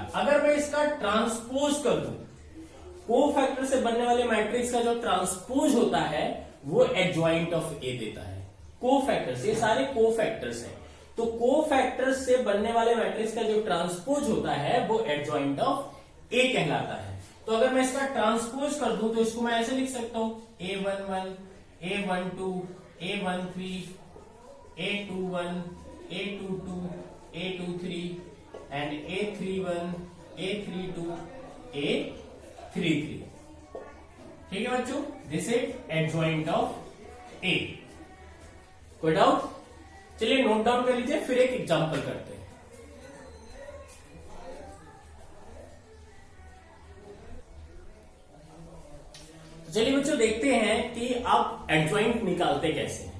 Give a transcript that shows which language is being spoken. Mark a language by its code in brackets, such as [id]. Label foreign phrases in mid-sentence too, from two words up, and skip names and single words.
[hi] अगर मैं इसका ट्रांसपोज कर दूं, कोफैक्टर से बनने वाले मैट्रिक्स का जो ट्रांसपोज होता है वो [en] adjoint of A [hi] देता है। कोफैक्टर्स, ये सारे कोफैक्टर्स हैं, तो कोफैक्टर्स से बनने वाले मैट्रिक्स का जो ट्रांसपोज होता है वो [en] adjoint of A [hi] कहलाता है। तो अगर मैं इसका ट्रांसपोज कर दूं तो इसको मैं ऐसे लिख सकता हूं, A11, A12, A13, A21, A22, A23 एंड A31, A32, A33। ठीक है बच्चों, [en] this is adjoint of A. [hi] कोई डाउट? चलिए [en] note down [hi] कर लीजिए, फिर एक एग्जांपल करते हैं। चलिए बच्चों देखते हैं कि आप एडजॉइंट निकालते कैसे हैं।